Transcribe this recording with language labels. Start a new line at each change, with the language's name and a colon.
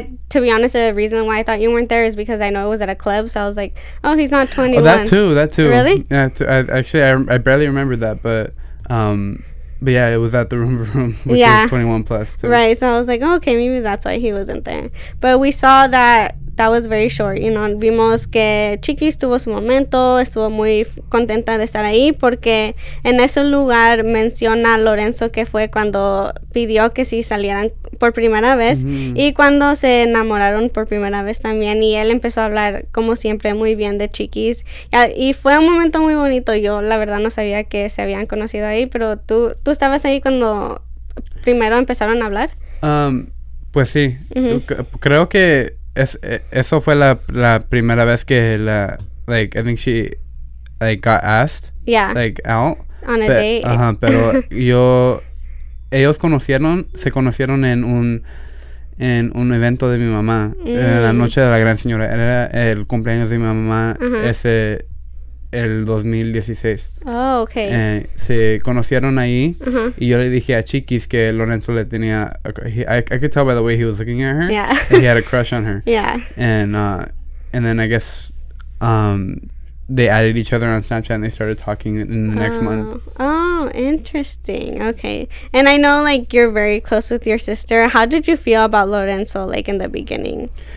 English: To be honest, the reason why I thought you weren't there is because I know it was at a club, so I was like, oh, he's not 21. Oh, that too. Really? Yeah, I barely remember that, but yeah, it was at the room, which is 21 plus too. Right, so I was like, oh, okay, maybe that's why he wasn't there. But we saw that was very short,
Spanish: vimos que Chiquis tuvo su momento, estuvo muy contenta de estar ahí, porque en ese lugar menciona a Lorenzo que fue cuando pidió que sí salieran por primera vez, y cuando se enamoraron por primera vez también, y él empezó a hablar como siempre muy bien de Chiquis, y fue un momento muy bonito. Yo la verdad no sabía que se habían conocido ahí, pero tú estabas ahí cuando primero empezaron a hablar. Pues sí, creo que eso fue la primera vez que
English: I think she got asked out on a date.
Spanish: Pero ellos se conocieron en un evento de mi mamá, en la noche de la gran señora. Era el cumpleaños de mi mamá el 2016.
English: Oh, okay.
Spanish: Se conocieron ahí, y yo le dije a Chiquis que Lorenzo le tenía.
English: I could tell by the way he was looking at her. Yeah. That he had a crush on her. Yeah. And then I guess they added each other on Snapchat, and they started talking in the next month. Oh, interesting. Okay. And I know you're very close with your sister. How did you feel about Lorenzo in the beginning?